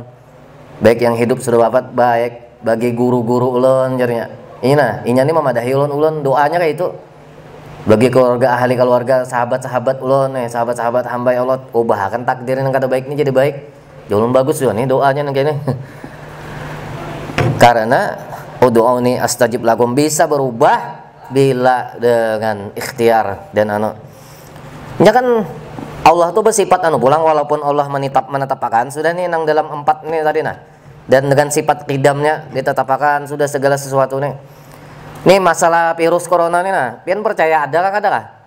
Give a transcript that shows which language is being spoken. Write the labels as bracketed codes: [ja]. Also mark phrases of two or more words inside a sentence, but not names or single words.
[bjn] Baik yang hidup sudah wafat baik. Bagi guru-guru ulun jarnya. Ini nih memadahi ulun doanya kayak itu. Bagi keluarga, ahli keluarga, sahabat-sahabat ulun nih, sahabat-sahabat hamba [ar] ya Allah, [bjn] ubahkan takdir yang kada baik ini jadi baik. Ulun bagus juga nih doanya nih kayaknya. Karena [ar] ud'uni astajib lakum [bjn] bisa berubah bila dengan ikhtiar dan ya kan Allah tuh bersifat pulang walaupun Allah menetapkan sudah nih nang dalam 4 nih tadi nah. Dan dengan sifat qidamnya ditetapkan sudah segala sesuatu nih. Nih masalah virus corona nih nah, pian percaya ada kah?